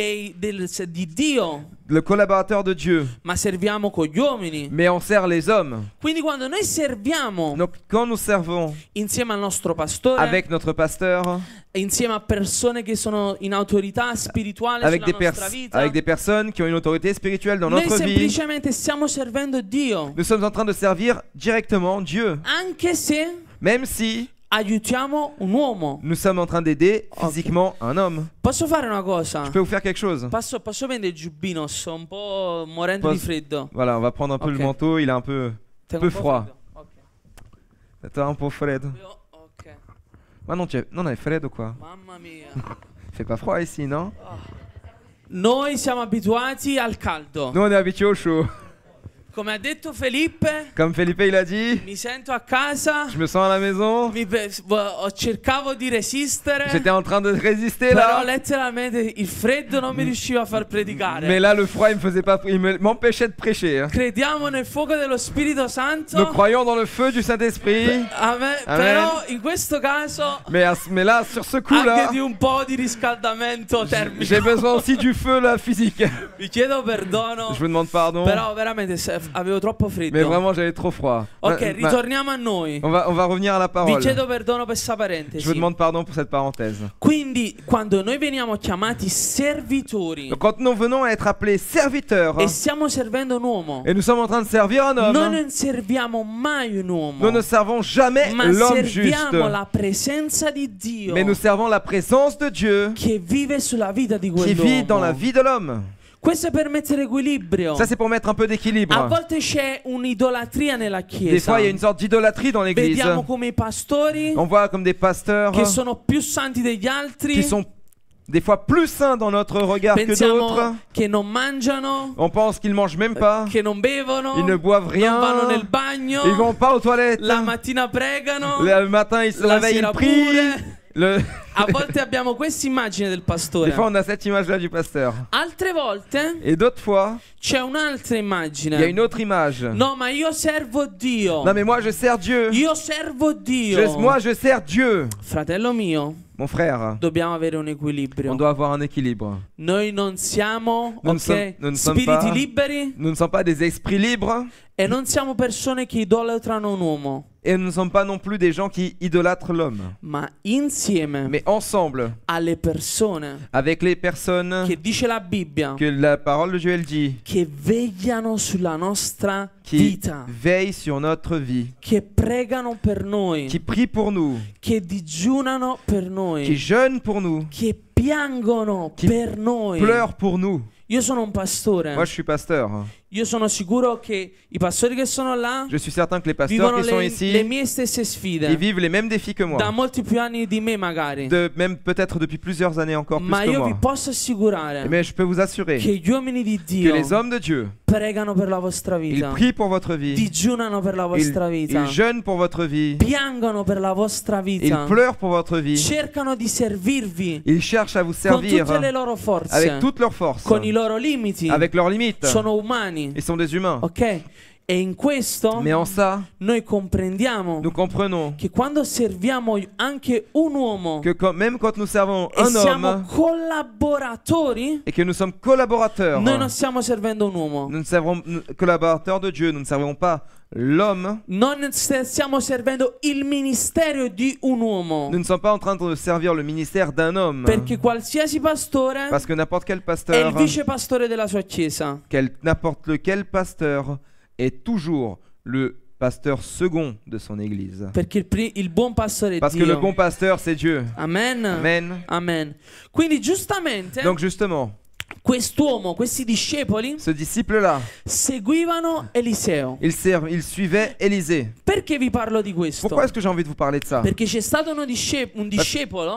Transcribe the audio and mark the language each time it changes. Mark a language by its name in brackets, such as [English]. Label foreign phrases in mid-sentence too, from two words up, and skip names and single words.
[Italian] di Dio, [French] Le collaborateur de Dieu, [Italian] ma serviamo con gli uomini. [French] mais on sert les hommes. [Italian] Quindi quando noi serviamo [French] Donc quand nous servons [Italian] insieme al nostro pastore, [French] avec notre pasteur, [Italian] insieme a persone che sono in autorità spirituale [French] avec [Italian] sulla nostra vita, [French] avec des personnes qui ont une autorité spirituelle dans [Italian] noi [French] notre vie, [Italian] semplicemente stiamo servendo Dio, [French] nous sommes en train de servir directement Dieu. [Italian] anche se [French] Même si [Italian] aiutiamo un uomo. [French] nous sommes en train d'aider physiquement un homme. [Italian] Posso fare una cosa? [French] Je peux vous faire quelque chose? [Italian] Posso prendere il giubbino? Sto un po' morendo di Posso- freddo. [French] Voilà, on va prendre un peu Ok. le manteau, il est un peu [Italian] Tengo un po' [French] froid. [Italian] freddo. Ok. [French] Attends, un peu freddo. Ok. [Italian] Ah non, non, è freddo quoi. Mamma mia. [French] Fait pas froid ici, non? [Italian] Noi siamo abituati al caldo. [French] Nous on est habitués au chaud. [Italian] Come ha detto Felipe, [French] Comme Felipe il a dit, [Italian] mi sento a casa, [French] je me sens à la maison. [Italian] cercavo di resistere, [French] J'étais en train de résister [Italian] però [French] là. [Italian] letteralmente il freddo non mi riusciva a far predicare. [French] Mais là, le froid, il me faisait pas, m'empêchait de prêcher. Hein. [Italian] Crediamo nel fuoco dello Spirito Santo. [French] Nous croyons dans le feu du Saint-Esprit. [Italian] Amen. [French] Amen. [Italian] Però in questo caso [French] Mais là, sur ce [Italian] anche [French] coup-là, [Italian] di un po' di riscaldamento termico. [French] j'ai besoin aussi du feu là, physique. [Italian] Vi chiedo perdono. [French] Je vous demande pardon. [Italian] Però veramente avevo troppo freddo. [French] Mais vraiment, j'avais trop froid. [Italian] Ok, ritorniamo a noi. [French] On va revenir à la [Italian] Vi [French] parole. [Italian] chiedo perdono per questa [French] Je vous [Italian] parentesi. [French] demande pardon pour cette parenthèse. [Italian] Quindi quando noi veniamo chiamati servitori [French] Donc, quand nous venons à être appelés serviteurs [Italian] e stiamo servendo un uomo, [French] et nous sommes en train de servir un homme, [Italian] noi non serviamo mai un uomo, [French] nous ne servons jamais [Italian] ma [French] l'homme juste, [Italian] serviamo la presenza di Dio [French] mais nous servons la présence de Dieu [Italian] che vive sulla vita di [French] qui vit dans la [Italian] quell'uomo. [French] vie de l'homme. [Italian] Questo è per mettere equilibrio. [French] Ça, c'est pour mettre un peu [Italian] A [French] d'équilibre. [Italian] volte c'è un'idolatria nella [French] Des [Italian] Chiesa. [French] fois, il y a une sorte d'idolâtrie dans l'église. [Italian] Vediamo come i pastori [French] On voit comme des pasteurs [Italian] che sono più santi degli altri, [French] qui sont des fois plus saints dans notre regard que d'autres. [Italian] pensiamo che non mangiano, [French] On pense qu'ils mangent même pas, [Italian] che non bevono, [French] ils ne boivent rien, [Italian] non vanno nel bagno, [French] ils vont pas aux toilettes. [Italian] la mattina pregano, [French] Le matin, ils se [Italian] la [French] réveillent, [Italian] sera [French] ils prient. [Italian] pure. A volte abbiamo questa immagine del [French] Des [Italian] pastore. [French] fois, on a cette image-là du pasteur. [Italian] Altre volte [French] Et d'autres fois, [Italian] c'è un'altra [French] il y a [Italian] immagine. [French] une autre image. [Italian] No, ma io servo Dio. [French] Non, mais moi, je sers Dieu. [Italian] Io servo Dio. [French] Moi, je sers Dieu. [Italian] Fratello mio, [French] Mon frère, [Italian] dobbiamo avere un [French] on [Italian] equilibrio. [French] doit avoir un équilibre. [Italian] Noi non siamo, [French] Non ok, som- non som [Italian] spiriti [French] pas- [Italian] liberi [French] Nous ne sommes pas des esprits libres [Italian] e non siamo persone che idolatrano un uomo, [French] et nous ne sommes pas non plus des gens qui idolâtrent l'homme. [Italian] ma insieme [French] Mais ensemble, [Italian] alle persone [French] avec les personnes [Italian] che dice la Bibbia [French] que la parole de Dieu elle dit, [Italian] che vegliano sulla nostra [French] qui [Italian] vita, [French] veillent sur notre vie, [Italian] che pregano per noi, [French] qui prient pour nous, [Italian] che digiunano per [French] qui [Italian] noi, [French] jeûnent pour nous, [Italian] che piangono Chi per noi. [French] pleurent pour nous. [Italian] Io sono un pastore. [French] Moi, je suis pasteur. [Italian] Io sono sicuro che i pastori che sono là [French] Je suis certain que les pasteurs [Italian] vivono [French] qui sont [Italian] le [French] ici, [Italian] mie stesse sfide. [French] ils vivent les mêmes défis que [Italian] Da [French] moi. [Italian] molti più anni di me magari. [French] Même peut-être depuis plusieurs années encore plus [Italian] Ma [French] que [Italian] io vi [French] moi. [Italian] posso assicurare [French] Mais je peux vous assurer [Italian] che gli uomini di [French] que [Italian] Dio [French] les hommes de Dieu, [Italian] pregano per la vostra [French] ils [Italian] vita, [French] prient pour votre vie, [Italian] digiunano per la vostra vita, [French] ils jeûnent pour votre vie, [Italian] piangono per la vostra [French] ils [Italian] vita, [French] pleurent pour votre vie, [Italian] cercano di servirvi [French] ils cherchent à vous [Italian] con [French] servir [Italian] tutte le loro forze, [French] avec toutes leurs forces, [Italian] con i loro limiti, [French] avec leurs limites. [Italian] sono umani, [French] Ils sont des humains. [Italian] ok? E in questo [French] Mais en ça, [Italian] noi comprendiamo [French] nous comprenons [Italian] che quando serviamo anche un uomo [French] que même quand nous servons [Italian] e [French] un [Italian] siamo [French] homme [Italian] collaboratori, [French] et que nous sommes collaborateurs, [Italian] noi non stiamo servendo un uomo, [French] nous ne servons collaborateurs de Dieu, nous ne servons pas l'homme, [Italian] non stiamo servendo il ministero di un uomo, [French] nous ne sommes pas en train de servir le ministère d'un homme. [Italian] perché qualsiasi pastore [French] Parce que n'importe quel [Italian] è il [French] pasteur, [Italian] vicepastore della sua chiesa. [French] n'importe lequel pasteur est toujours le pasteur second de son église. [Italian] Perché il buon pastore è [French] Parce que le [Italian] Dio. [French] bon pasteur, c'est Dieu. [Italian] Amen. [French] Amen. [Italian] Amen. Quindi giustamente [French] Donc justement, [Italian] quest'uomo, questi discepoli [French] ce disciple-là, [Italian] seguivano Eliseo. [French] il suivait Élisée. [Italian] Perché vi parlo di questo? [French] Pourquoi est-ce que j'ai envie de vous parler de ça? [Italian] Perché c'è stato un discepolo,